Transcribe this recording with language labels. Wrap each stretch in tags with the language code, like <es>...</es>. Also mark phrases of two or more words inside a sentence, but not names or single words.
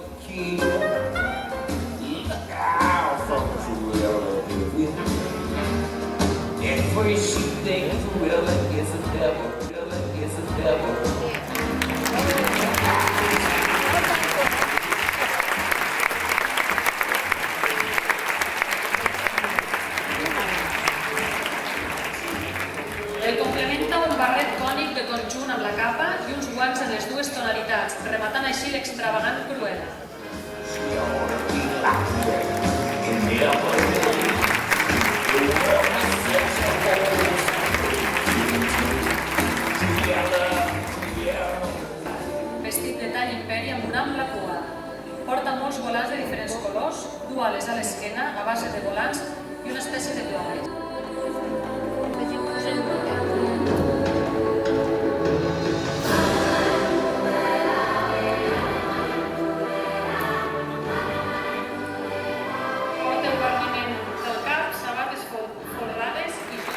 <en>she look out from Cruella de Vil. At first she thinks Cruella is a devil, Cruella is a devil.</en> <ca>El complementa un barret cònic de conjunt amb la capa i uns guants en les dues tonalitats, rematant així l'extravagant Cruella.</ca> <en>She ought to be locked up and never leave. The world is such a hole.</en> <ca>Vestit de tall imperi amb una ampla cua. Porta molts volants de diferents colors, du ales a l'esquena a base de volants i una espècie de plomes. Porta el guarniment del cap, sabates folrades i...</ca>